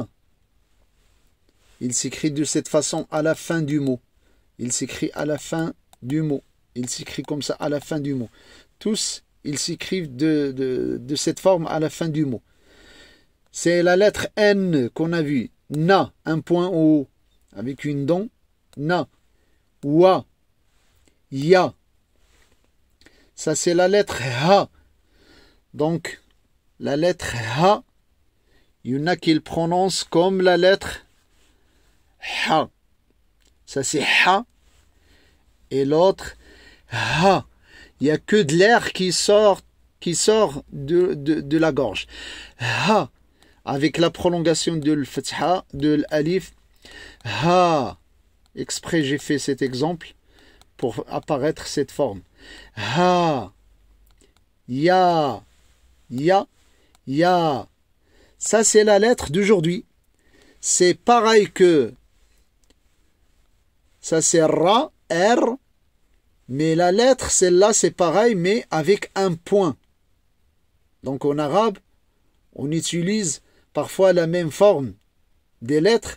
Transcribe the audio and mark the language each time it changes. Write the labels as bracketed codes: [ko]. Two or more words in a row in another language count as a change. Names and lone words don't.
[fr] Il s'écrit de cette façon à la fin du mot. Il s'écrit à la fin du mot. Il s'écrit comme ça à la fin du mot. Tous, ils s'écrivent de cette forme à la fin du mot. C'est la lettre N qu'on a vue. Na, un point en haut, avec une dent. Na. Wa. Ya. Ça, c'est la lettre Ha. Donc, la lettre Ha, il y en a qui le prononcent comme la lettre Ha. Ça, c'est Ha. Et l'autre, Ha. Il n'y a que de l'air qui sort de la gorge. Ha. Avec la prolongation de l'fatha, de l'alif. Ha. Exprès, j'ai fait cet exemple pour apparaître cette forme. Ha. Ya. Ya. Ya. Ça, c'est la lettre d'aujourd'hui. C'est pareil que ça, c'est Ra, R. Mais la lettre, celle-là, c'est pareil, mais avec un point. Donc, en arabe, on utilise parfois la même forme des lettres.